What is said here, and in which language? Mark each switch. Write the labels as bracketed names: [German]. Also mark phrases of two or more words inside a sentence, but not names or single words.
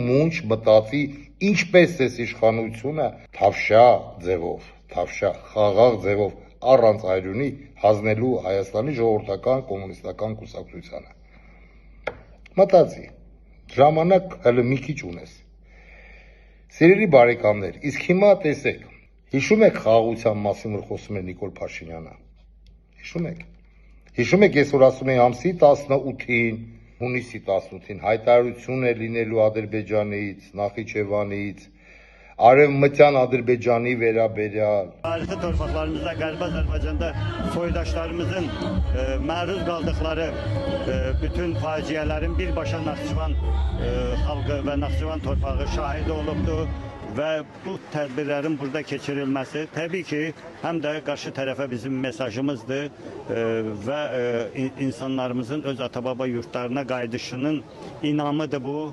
[Armenian] մունչ մտածի ինչպես է իշխանությունը թավշյա ձևով, խաղաղ ձևով առանց այրունի հանձնելու Հայաստանի ժողովրդական կոմունիստական կուսակցությանը։ Մտածի, ժամանակ հələ մի քիչ ունես։ Սիրելի բարեկամներ, իսկ հիմա տեսեք, հիշում եք խաղաղության մասին, որ խոսում է Նիկոլ Փաշինյանը։ Հիշում եք, ես որ ասում էի ամսի 18-ին, հունիսի 18-ին հայտարարություն է լինելու Ադրբեջանից, Նախիջևանից, Արևմտյան Ադրբեջանի վերաբերյալ։ [Azerbaijani] Tarixi torpaqlarımızda Qərbi Azərbaycanda soydaşlarımızın məruz qaldıqları bütün faciələrin birbaşa Naxçıvan xalqı və Naxçıvan torpağı şahidi olubdur. Və bu tədbirlərin burada keçirilməsi təbii ki, həm də qarşı tərəfə bizim mesajımızdır və insanlarımızın öz ata-baba yurtlarına qayıdışının inamıdır bu.